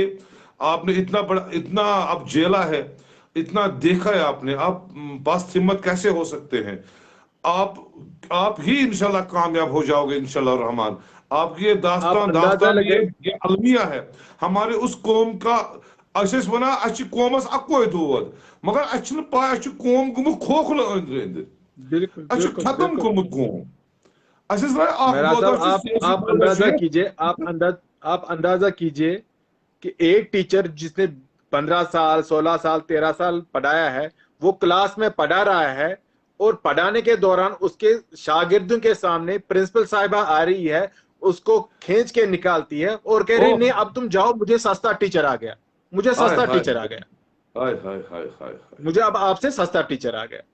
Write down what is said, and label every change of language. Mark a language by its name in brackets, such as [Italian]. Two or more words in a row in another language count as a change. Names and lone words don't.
[Urdu] آپ نے اتنا بڑا, اتنا اب جیلا ہے, اتنا دیکھا ہے آپ نے, آپ پست ہمت کیسے ہو سکتے ہیں. آپ ہی انشاءاللہ کامیاب ہو جاؤ گے [Arabic] انشاءاللہ الرحمن. [Urdu] آپ کی یہ داستان یہ المیہ ہے ہمارے اس قوم کا. [Kashmiri] اس ونان اس قومس اکوے دود مگر اس پایا قوم گومت کھوکھلہ أندرٕ أندرٕ. [Urdu] بالکل [Kashmiri] اس ختم گومت قوم. [Urdu] آپ اندازہ کیجئے کہ ایک ٹیچر جس نے 15 سال 16 سال 13 سال پڑھایا ہے وہ کلاس میں پڑھا رہا ہے, اور پڑھانے کے دوران اس کے شاگردوں کے سامنے پرنسپل صاحبہ آ رہی ہے, اس کو کھینچ کے نکالتی ہے اور کہہ رہی نہیں اب تم جاؤ, مجھے سستا ٹیچر آ گیا, مجھے سستا ٹیچر آ گیا, مجھے اب آپ سے سستا ٹیچر آ گیا.